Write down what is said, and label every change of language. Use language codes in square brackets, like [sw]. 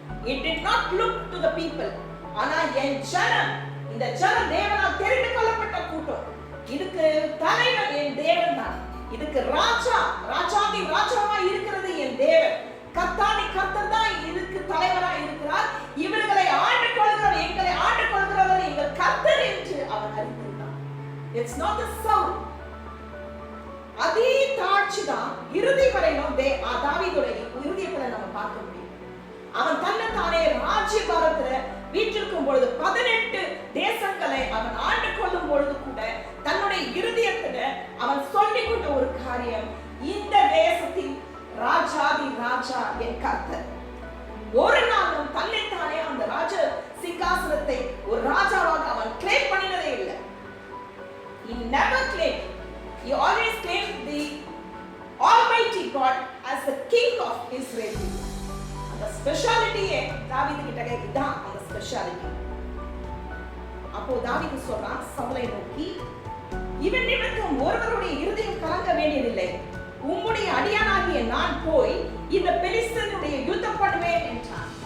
[en] It did not look to the people. [ta] ஆனா என் ஜனம், இந்த ஜனம் தேவனால் தெரிந்து கொள்ளப்பட்ட கூட்டம். இதுக்கு தலைவர் என் தேவன் தான். இதுக்கு ராஜாதி ராஜாவாய் இருக்கிறது என் தேவன். கர்த்தாதி கர்த்தர் தான் இதுக்கு தலைவராய் இருக்கிறார். இவர்களை ஆண்டு கொள்கிறவர், எங்களை ஆண்டு கொள்கிறவர் எங்கள் கர்த்தர் என்று அவர் அறிந்திருந்தார். [en] It's not the sound. [ta] அதே தாட்சி தான் இறுதி வரையிலும் தாவீதுடைய இறுதியத்துல நம்ம பார்க்க முடியும். அவன் தன்னைத்தானே ராஜ்யபாரத்துல வீற்றிருக்கும் பொழுது 18 தேசங்களை அவன் ஆண்டு கொள்ளும் பொழுது கூட தன்னுடைய இருதயத்துல அவன் சொல்லிக் கொண்ட ஒரு காரியம், இந்த தேசத்தின் ராஜாதி ராஜா என் கர்த்தர். ஒரு நாளும் தன்னைத்தானே அந்த ராஜ சிங்காசனத்தை ஒரு ராஜாவாக அவன் கிளைம் பண்ணினதே இல்லை. [en] He never claimed. He always claimed the Almighty God as the King of Israel. [ta] அந்த ஸ்பெஷாலிட்டியே தாவீது கிட்ட இதுதான் அந்த ஸ்பெஷாலிட்டி. அப்போ தாவீது சொல்றான் சவுலை நோக்கி, இவன் நிமித்தம் ஒருவருடைய இருதயம் கலங்க வேண்டியதில்லை. உம்முடைய அடியானாகிய நான் போய் இந்த பெலிஸ்தனுடைய யுத்தம் பண்ணுவேன் என்றான்.